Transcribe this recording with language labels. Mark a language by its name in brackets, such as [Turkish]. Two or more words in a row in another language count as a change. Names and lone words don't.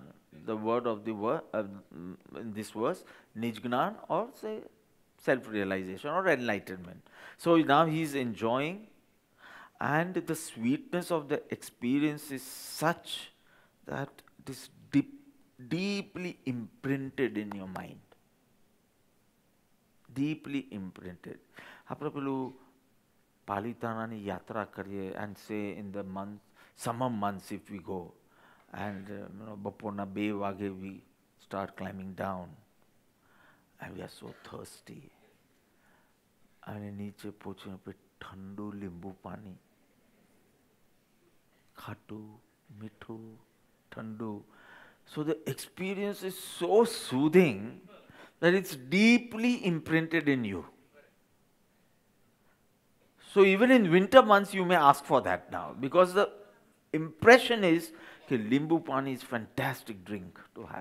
[English] The word of the word in this verse, Nijgnan, or say self-realization or enlightenment. So now he is enjoying, and the sweetness of the experience is such that it is deeply imprinted in your mind. Deeply imprinted. [Gujarati] આપણે પેલું પાલિતાણાની યાત્રા કરીએ [English] and say in the summer months if we go, and [Gujarati] બપોરના 2 વાગે [English] we start climbing down and we are so thirsty, [Gujarati] અને નીચે પહોંચીને આપણે ઠંડુ લીંબુ પાણી, ખાટું, મીઠું, ઠંડુ. [English] So the experience is so soothing that it's deeply imprinted in you. So even in winter months you may ask for that now, because the impression is that [Gujarati] લીંબુ પાણી [English] is fantastic drink to have.